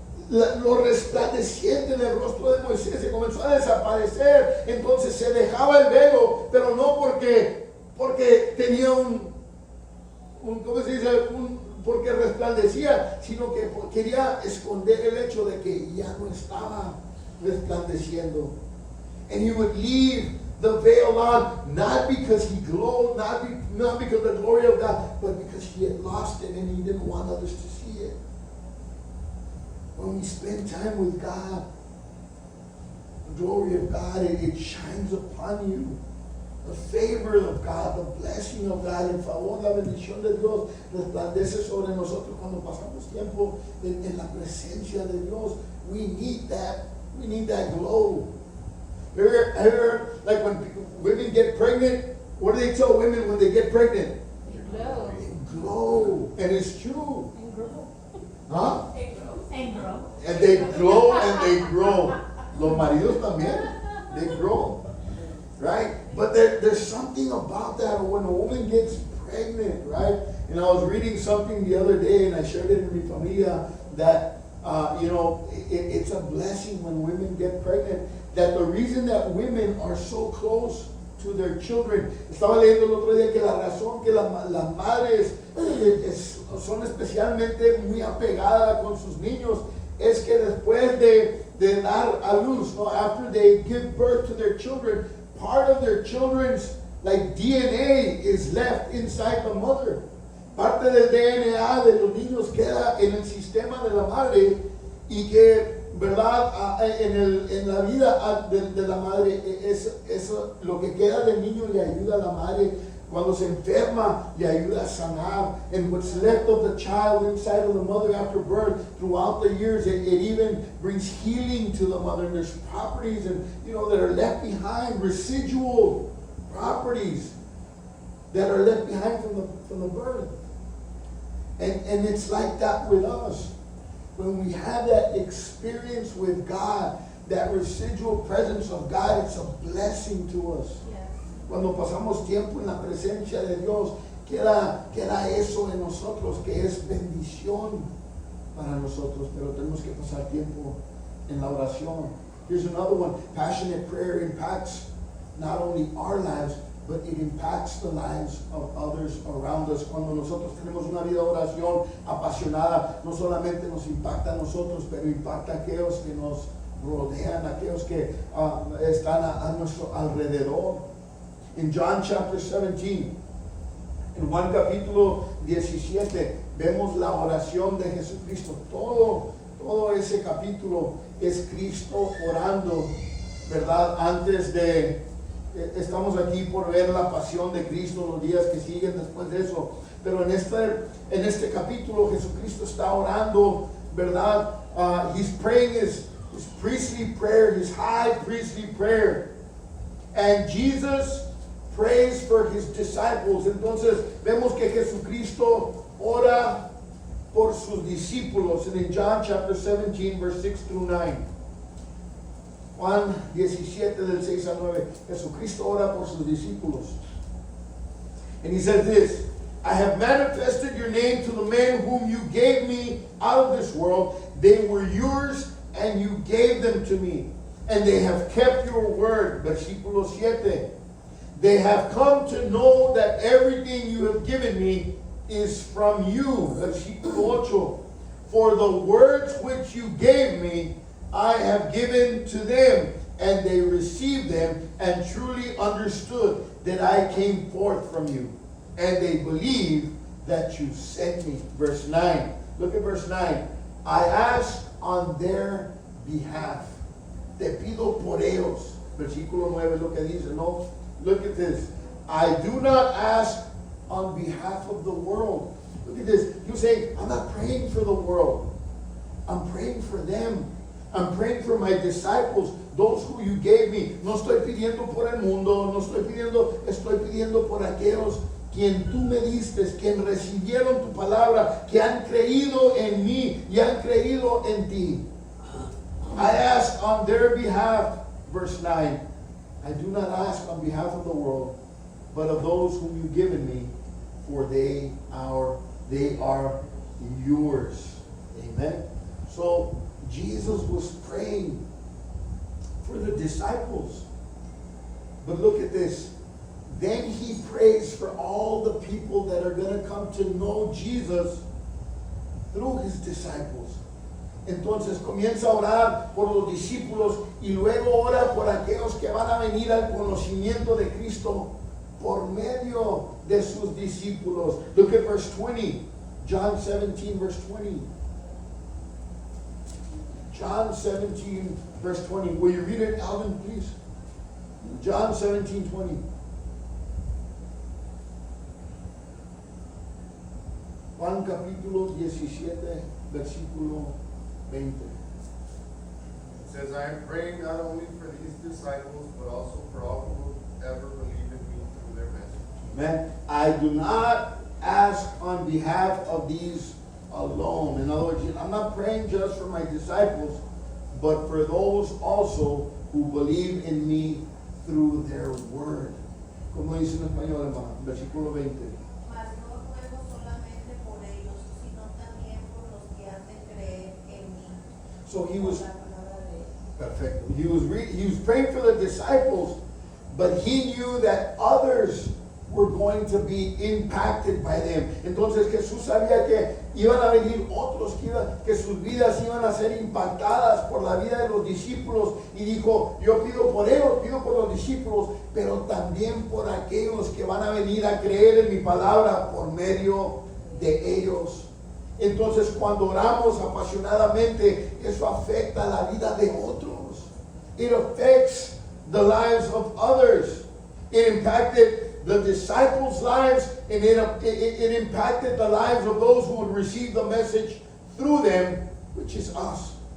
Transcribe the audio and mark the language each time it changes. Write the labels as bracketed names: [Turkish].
[Spanish] Lo resplandeciente en el rostro de Moisés se comenzó a desaparecer. Entonces se dejaba el velo, pero no porque tenía ¿cómo se dice? Porque resplandecía, sino que quería esconder el hecho de que ya no estaba resplandeciendo. [English] And he would leave the veil on, not because he glowed, not because of the glory of God, but because he had lost it and he didn't want others to see it. When we spend time with God, the glory of God, it shines upon you. The favor of God, [Spanish] the blessing of God, el favor, la bendición de Dios resplandece sobre nosotros cuando pasamos tiempo en la presencia de Dios. [English] We need that glow. Ever, like when women get pregnant, what do they tell women when they get pregnant? Glow. They glow. And it's true. And grow. Huh? And grow. And they glow and they grow. [Spanish] Los maridos también. [English] They grow. Right? But there's something about that when a woman gets pregnant, right? And I was reading something the other day and I shared it in [Spanish] mi familia [English] that, it's a blessing when women get pregnant. That the reason that women are so close to their children. [Spanish] Estaba leyendo el otro día que la razón que las madres son especialmente muy apegadas con sus niños es que después de dar a luz, no, [English] after they give birth to their children, part of their children's like DNA is left inside the mother. [Spanish] Parte del DNA de los niños queda en el sistema de la madre y que, ¿verdad? En la vida de la madre, eso, lo que queda del niño le ayuda a la madre. Cuando se enferma, le ayuda a sanar. [English] And what's left of the child inside of the mother after birth, throughout the years, it even brings healing to the mother. And there's properties that are left behind, residual properties that are left behind from the birth. And it's like that with us. When we have that experience with God, that residual presence of God, it's a blessing to us. [Spanish] Cuando pasamos tiempo en la presencia de Dios, queda eso en nosotros que es bendición para nosotros, pero tenemos que pasar tiempo en la oración. [English] Here's another one. Passionate prayer impacts not only our lives, but it impacts the lives of others around us. [Spanish] Cuando nosotros tenemos una vida de oración apasionada, no solamente nos impacta a nosotros, pero impacta a aquellos que nos rodean, aquellos que están a nuestro alrededor. [English] In John chapter 17, [Spanish] en Juan capítulo 17, vemos la oración de Jesucristo. Todo ese capítulo es Cristo orando, ¿verdad? Antes de estamos aquí por ver la pasión de Cristo, los días que siguen después de eso. Pero en este capítulo Jesucristo está orando, ¿verdad? [English] He's praying his priestly prayer, his high priestly prayer. And Jesus prays for his disciples. [Spanish] Entonces vemos que Jesucristo ora por sus discípulos. [English] And in John chapter 17 verse 6 through 9. [Spanish] Juan 17 del 6 al 9. Jesucristo ora por sus discípulos. [English] And he says this: I have manifested your name to the men whom you gave me out of this world. They were yours and you gave them to me. And they have kept your word. [Spanish] Versículo 7. [English] They have come to know that everything you have given me is from you. [Spanish] Versículo 8. [English] For the words which you gave me, I have given to them, and they received them and truly understood that I came forth from you. And they believe that you sent me. Verse 9. Look at verse 9. I ask on their behalf. [Spanish] Te pido por ellos. Versículo 9 es lo que dice, no? [English] Look at this. I do not ask on behalf of the world. Look at this. You say, I'm not praying for the world. I'm praying for them. I'm praying for my disciples, those who you gave me. [Spanish] No estoy pidiendo por el mundo, estoy pidiendo por aquellos quien tú me diste, quien recibieron tu palabra, que han creído en mí y han creído en ti. [English] I ask on their behalf, verse 9. I do not ask on behalf of the world, but of those whom you've given me, for they are yours. Amen. So Jesus was praying for the disciples. But look at this. Then he prays for all the people that are going to come to know Jesus through his disciples. [Spanish] Entonces comienza a orar por los discípulos y luego ora por aquellos que van a venir al conocimiento de Cristo por medio de sus discípulos. [English] Look at verse 20. John 17 verse 20. John 17 verse 20. Will you read it, Alvin, please? John 17:20. [Spanish] Juan capítulo 17 versículo 20. [English] It says, I am praying not only for these disciples, but also for all who will ever believe in me through their message. Amen. I do not ask on behalf of these alone. In other words, I'm not praying just for my disciples, but for those also who believe in me through their word. [Spanish] Como dice en español, hermano, versículo 20. Mas no ruego solamente por ellos, sino también por los que han de creer en mí. [English] So he was [Spanish] Por la palabra de él. [English] perfect. He was praying for the disciples, but he knew that others were going to be impacted by them. [Spanish] Entonces Jesús sabía que iban a venir otros, que sus vidas iban a ser impactadas por la vida de los discípulos, y dijo, yo pido por ellos, pido por los discípulos, pero también por aquellos que van a venir a creer en mi palabra por medio de ellos. Entonces cuando oramos apasionadamente, eso afecta la vida de otros. [English] It affects the lives of others. It impacted the disciples' lives, and it impacted the lives of those who would receive the message through them, which is us.